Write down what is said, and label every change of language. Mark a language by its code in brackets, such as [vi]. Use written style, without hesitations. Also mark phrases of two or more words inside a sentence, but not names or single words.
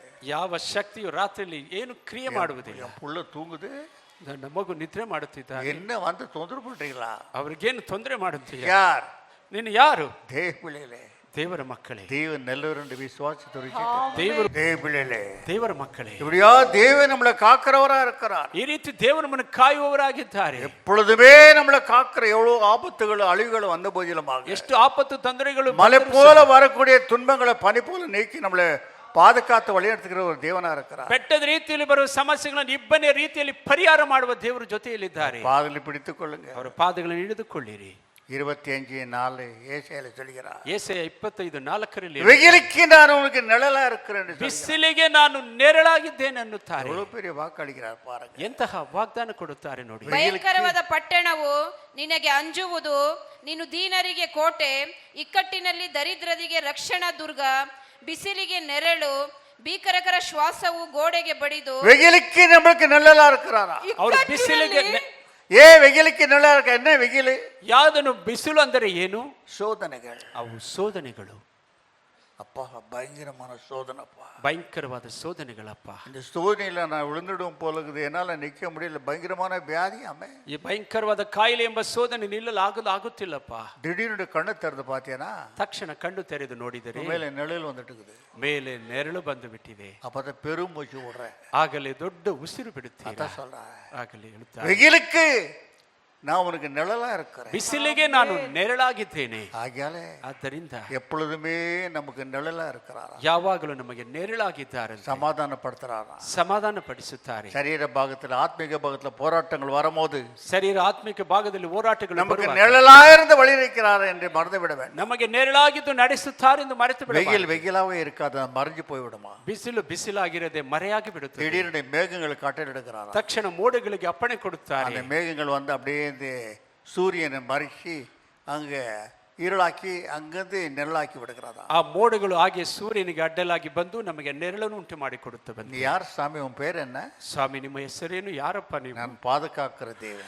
[kn] ಯಾವ ಶಕ್ತಿಯು ರಾತ್ರಿಯಲ್ಲಿ ಏನು ಕ್ರಿಯೆ ಮಾಡುವುದಿಲ್ಲ. [ta] என் புள்ள தூங்குது, [kn] ನನ್ನ ಮಗು ನಿದ್ರೆ ಮಾಡುತ್ತಿದ್ದಾನೆ, [ta] என்ன வந்து தொந்தரவு பண்றீங்களா? [kn] ಅವ್ರಿಗೇನು ತೊಂದರೆ ಮಾಡುತ್ತೀಯ? [ta] யார்? [kn] ನೀನು ಯಾರು? [ta] தேவபிள்ளைகளே, [kn] ದೇವರ ಮಕ್ಕಳೇ, [ta] தேவன் நல்லவர் என்று விசுவாசத்தை [kn] ದೇವರು [ta] தேவபிள்ளைகளே, [kn] ದೇವರ ಮಕ್ಕಳೇ, [ta] இப்படியா தேவன் நம்மளை காக்கிறவரா இருக்கிறார். [kn] ಈ ರೀತಿ ದೇವರು ನಮ್ಮನ್ನು ಕಾಯುವವರಾಗಿದ್ದಾರೆ. [ta] எப்பொழுதுமே நம்மளை காக்கிற எவ்வளவு ஆபத்துகள் அழிவுகள் வந்த போதிலுமாக [kn] ಎಷ್ಟು ಆಪತ್ತು ತೊಂದರೆಗಳು [ta] மலை போல வரக்கூடிய துன்பங்களை பனி போல நீக்கி நம்மளை பாதுகாத்து வழிநடத்துகிற ஒரு தேவனா இருக்கிறார். [kn] ಬೆಟ್ಟದ ರೀತಿಯಲ್ಲಿ ಬರುವ ಸಮಸ್ಯೆಗಳನ್ನು ಇಬ್ಬನೇ ರೀತಿಯಲ್ಲಿ ಪರಿಹಾರ ಮಾಡುವ ದೇವರು ಜೊತೆಯಲ್ಲಿದ್ದಾರೆ. [ta] பாதலை பிடித்துக் கொள்ளுங்க. [kn] ಅವರ ಪಾದಗಳನ್ನು ಹಿಡಿದುಕೊಳ್ಳಿರಿ. [ta] 25:4 ஏசாயால சொல்கிறார், [kn] ಯೆಶಾಯ 25:4 [ta] வெயிலுக்கு நான் உனக்கு நிழலா இருக்கிறேன் என்று சொல்கிறார். [kn] ಬಿಸಿಲಿಗೆ ನಾನು ನೆರಳಾಗಿದ್ದೇನೆ ಅನ್ನುತ್ತಾರೆ. [ta] எவ்வளவு பெரிய வாக்களிக்கிறார் பாருங்க. [kn] ಎಂತಹ ವಾಗ್ದಾನ ಕೊಡುತ್ತಾರೆ ನೋಡಿ. ಭಯಂಕರವಾದ ಪಟ್ಟಣವು ನಿನಗೆ ಅಂಜುವುದು, ನೀನು ದೀನರಿಗೆ ಕೋಟೆ, ಇಕ್ಕಟ್ಟಿನಲ್ಲಿ ದರಿದ್ರರಿಗೆ ರಕ್ಷಣಾ ದುರ್ಗ, ಬಿಸಿಲಿಗೆ ನೆರಳು, ಭೀಕರಕರ ಶ್ವಾಸವು ಗೋಡೆಗೆ ಬಡಿದು. [ta] வெயிலுக்கு நம்மளுக்கு நிழலா இருக்கிறாரா? [kn] ಅವರು ಬಿಸಿಲಿಗೆ [ta] வெயிலுக்கு நிழலா இருக்க. என்ன வெயில்? [kn] ಯಾವುದನ್ನು ಬಿಸಿಲು ಅಂದರೆ ಏನು? [ta] சோதனைகள். [kn] ಅವು ಶೋಧನೆಗಳು. [ta] அப்பா, பயங்கரமான சோதனைப்பா, [kn] ಭಯಂಕರವಾದ ಶೋಧನೆಗಳಪ್ಪ. [ta] இந்த சோதனையில நான் விழுந்துடும் போல இருக்குது, என்னால நிக்க முடியல. பயங்கரமான வியாதி அம்மே. [kn] ಈ ಭಯಂಕರವಾದ ಕಾಯಿಲೆ ಎಂಬ ಶೋಧನೆ ನಿಲ್ಲಲಾಗುತ್ತಿಲ್ಲಪ್ಪ. [ta] திடீர்னு கண்ணை திறந்து பாத்தியானா, [kn] ತಕ್ಷಣ ಕಣ್ಣು ತೆರೆದು ನೋಡಿದರೆ [ta] மேல நிழல் வந்துட்டு இருக்குது. [kn] ಮೇಲೆ ನೆರಳು ಬಂದು ಬಿಟ್ಟಿದೆ. [ta] அப்பதான் பெரும் மூச்சு விடுறேன். [kn] ಆಗಲೇ ದೊಡ್ಡ ಉಸಿರು ಬಿಡುತ್ತೀರಾ. [ta] அதான் சொல்றேன், [kn] ಆಗಲೇ ಹೇಳುತ್ತಾರೆ, [ta] வெயிலுக்கு நான் உனக்கு நிழலா இருக்கிறேன். [kn] ಬಿಸಿಲಿಗೆ ನಾನು ನೆರಳಾಗಿದ್ದೇನೆ. [ta] ஆகையாலே [kn] ಆದ್ದರಿಂದ [ta] எப்பொழுதுமே நமக்கு நிழலா இருக்கிறாரா, [kn] ಯಾವಾಗಲೂ ನಮಗೆ ನೆರಳಾಗಿದ್ದಾರೆ, [ta] சமாதானப்படுத்துறாரா, [kn] ಸಮಾಧಾನ ಪಡಿಸುತ್ತಾರೆ. [ta] சரீர பாகத்துல ஆத்மீக பாகத்துல போராட்டங்கள் வரும்போது [kn] ಶರೀರ ಆತ್ಮಿಕ ಭಾಗದಲ್ಲಿ ಹೋರಾಟಗಳು [ta] நமக்கு [kn] ಬರುವಾಗ [ta] நிழலா இருந்து வழி வைக்கிறார் என்று மறந்து விட வேண்டும். [kn] ನಮಗೆ ನೆರಳಾಗಿದ್ದು ನಡೆಸುತ್ತಾರೆ ಎಂದು ಮರೆತು ಬಿಡಬಾರದು. [ta] வெயிலாவே இருக்காது, மறைஞ்சு போய்விடுமா. [kn] ಬಿಸಿಲು ಬಿಸಿಲಾಗಿರದೆ ಮರೆಯಾಗಿ ಬಿಡುತ್ತದೆ. [ta] திடீர்னு மேகங்கள் கட்டளிடுகிறாரா, [kn] ತಕ್ಷಣ ಮೋಡಗಳಿಗೆ ಅಪ್ಪಣೆ ಕೊಡುತ್ತಾರೆ. [ta] அந்த மேகங்கள் வந்து அப்படியே இந்த சூரியனை மறைச்சி அங்க இருளாக்கி அங்கிருந்து நிழலாக்கி விடுகிறதா. [kn] ಆ ಮೋಡಗಳು ಹಾಗೆ ಸೂರ್ಯನಿಗೆ ಅಡ್ಡಲಾಗಿ ಬಂದು ನಮಗೆ ನೆರಳನ್ನು ಉಂಟು ಮಾಡಿ ಕೊಡುತ್ತವೆ. [ta] நீ யார் சாமி, உன் பேர் என்ன? [kn] ಸ್ವಾಮಿ, ನಿಮ್ಮ ಹೆಸರೇನು? ಯಾರಪ್ಪ ನೀವು? [ta] நான் பாதுகாக்கிற தேவன்,